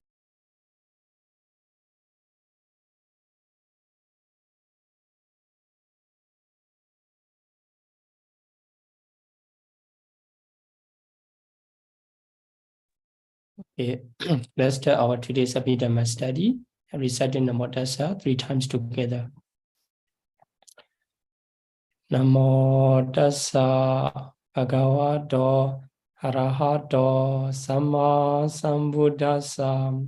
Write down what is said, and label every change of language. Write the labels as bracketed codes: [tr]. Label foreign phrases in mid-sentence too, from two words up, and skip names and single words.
[en] Okay, let's start our today's Abhidhamma study and reciting Namo Tassa 3 times together. [pi] Namo Tassa Bhagavato Arahato Samma Sambuddhassa.